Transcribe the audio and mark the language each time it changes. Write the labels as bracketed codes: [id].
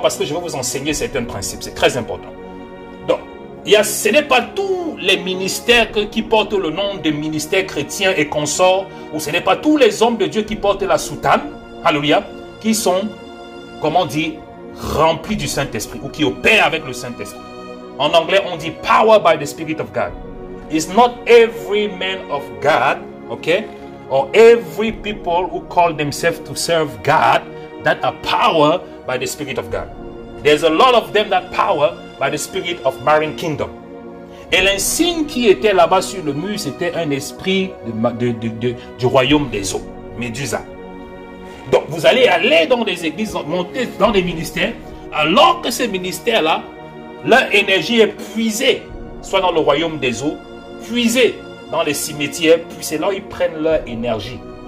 [fr] Parce que je vais vous enseigner certains principes. C'est très important. Donc, ce n'est pas tous les ministères qui portent le nom de ministères chrétiens et consorts, ou ce n'est pas tous les hommes de Dieu qui portent la soutane, alléluia, qui sont, comment dire, remplis du Saint-Esprit, ou qui opèrent avec le Saint-Esprit. En anglais, on dit [en] power by the Spirit of God. It's not every man of God, okay, or every people who call themselves to serve God that are power by the Spirit of God. There's a lot of them that power by the Spirit of Marine Kingdom. [fr] Et l'insigne qui était là-bas sur le mur, c'était un esprit du royaume des eaux, Médusa. Donc vous allez aller dans des églises, monter dans des ministères, alors que ces ministères-là, leur énergie est puisée, soit dans le royaume des eaux, puisée dans les cimetières, puis c'est là où ils prennent leur énergie.